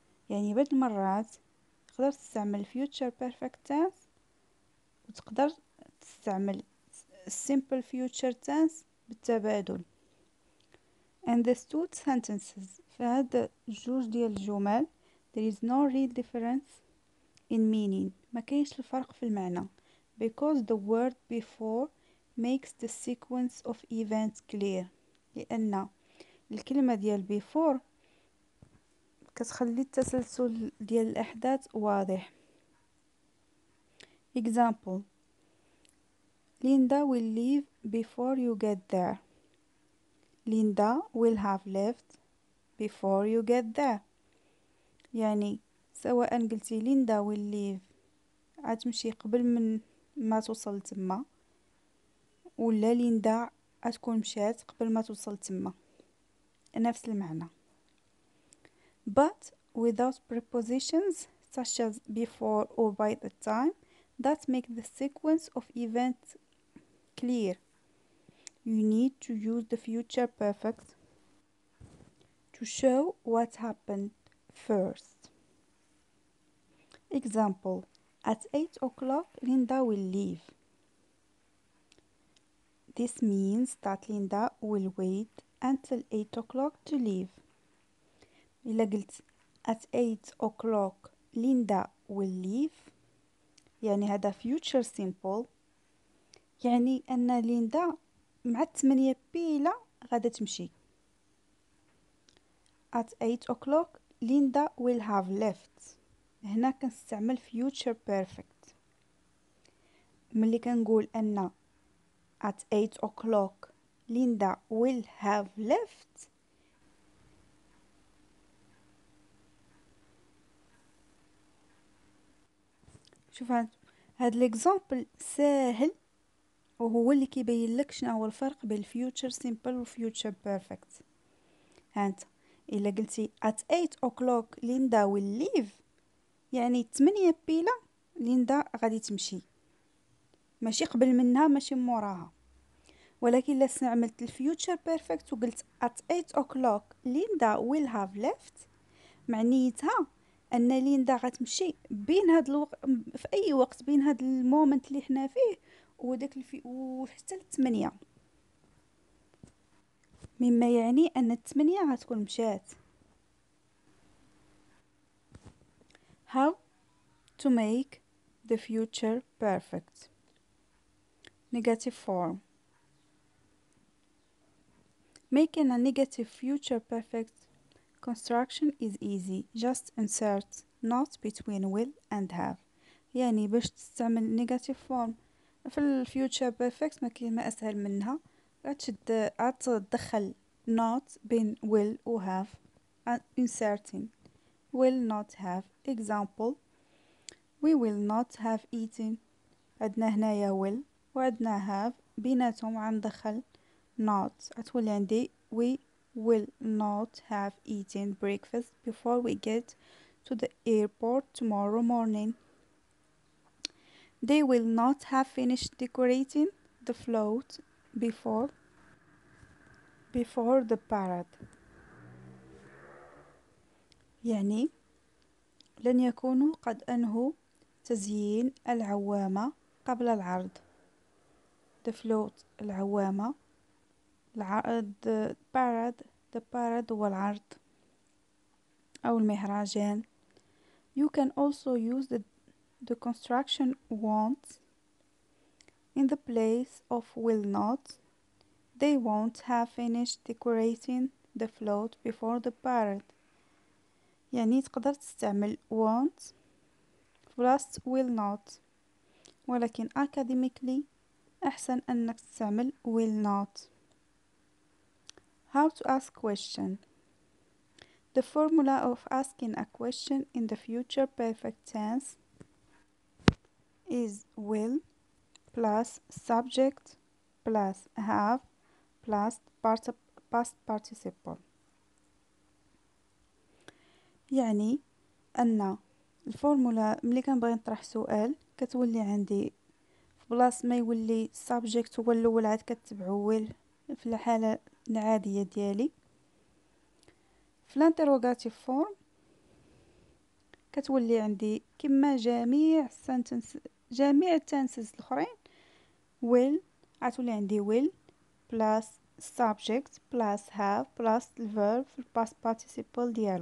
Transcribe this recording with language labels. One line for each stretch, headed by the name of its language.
Arabic: يعني بعض المرات تقدر تستعمل future perfect tense وتقدر تستعمل simple future tense بالتبادل.
English: and the two sentences
Arabic: فهاد جوج ديال الجمل
English: there is no real difference in meaning
Arabic: ما كاينش الفرق في المعنى
English: because the word before makes the sequence of events clear
Arabic: لأن الكلمة ديال before كتخلي التسلسل ديال الأحداث واضح.
English: example Linda will leave before you get there. Linda will have left before you get there.
Arabic: يعني سواء قلتي ليندا will leave عتمشي قبل من ما توصل تما ولا ليندا عتكون مشات قبل ما توصل تما نفس المعنى.
English: but without prepositions such as before or by the time that make the sequence of events clear. You need to use the future perfect to show what happened first. Example, at 8 o'clock Linda will leave. This means that Linda will wait until 8 o'clock to leave.
Arabic: إلا قلت
English: at 8 o'clock Linda will leave
Arabic: يعني هذا future simple يعني أن ليندا مع 8 بيلا غادا تمشي.
English: at 8 o'clock Linda will have left.
Arabic: هنا كنستعمل future perfect. ملي كنقول أن
English: at 8 o'clock Linda will have left
Arabic: شوف هاد الاكزامبل ساهل وهو اللي كيبين لك شنو هو الفرق بين future simple و future perfect. هانت إلا قلتي
English: at 8 o'clock Linda will leave
Arabic: يعني 8 بيلا ليندا غادي تمشي ماشي قبل منها ماشي موراها. ولكن إلا استعملت الفيوتشر بيرفكت وقلت
English: at 8 o'clock
Arabic: ليندا
English: will have left
Arabic: معنيتها ان ليندا غتمشي بين هاد الوقت في اي وقت بين هاد المومنت اللي حنا فيه وداك وحتى ل8 مما يعني ان ال8 غتكون مشات.
English: How to make the future perfect. Negative form. Making a negative future perfect construction is easy. Just insert not between will and have.
Arabic: يعني باش تستعمل negative form في ال future perfect ما كاين ما أسهل منها. تدخل not بين will و have
English: and inserting will not have. Example we will not have eaten.
Arabic: عندنا هنايا will وعندنا have بيناتهم غندخل not غتولي عندي
English: we will not have eaten breakfast before we get to the airport tomorrow morning. They will not have finished decorating the float before the parade.
Arabic: يعني لن يكونوا قد أنهوا تزيين العوامة قبل العرض.
English: The float
Arabic: العوامة
English: the parade
Arabic: هو العرض أو المهرجان.
English: You can also use the construction won't in the place of will not. They won't have finished decorating the float before the parade.
Arabic: يعني تقدر تستعمل won't plus will not ولكن academically أحسن أنك تستعمل will not.
English: How to ask question. The formula of asking a question in the future perfect tense is will plus subject plus have plus past participle.
Arabic: يعني ان الفورمولا ملي كنبغي نطرح سؤال كتولي عندي في بلاص ما يولي subject هو الاول عاد كتبعو will في الحاله العاديه ديالي. في الانتروغاتيف فورم كتولي عندي كما جميع التنسز الاخرين will غتولي عندي will plus subject plus have plus الverb في الباست participle ديالو.